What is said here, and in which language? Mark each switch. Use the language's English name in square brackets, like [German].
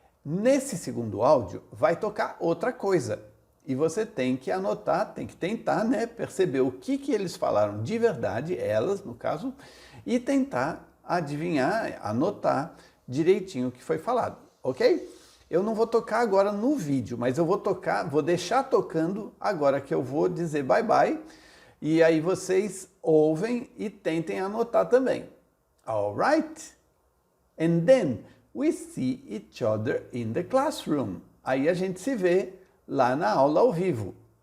[Portuguese] Nesse segundo áudio vai tocar outra coisa. E você tem que anotar, tem que tentar, né, perceber o que eles falaram de verdade, elas no caso, e tentar adivinhar, anotar direitinho o que foi falado, ok? Eu não vou tocar agora no vídeo, mas eu vou deixar tocando agora que eu vou dizer [English] bye bye, [Portuguese] e aí vocês ouvem e tentem anotar também. [English] Alright? And then we see each other in the classroom. [Portuguese] Aí a gente se vê lá na aula ao vivo.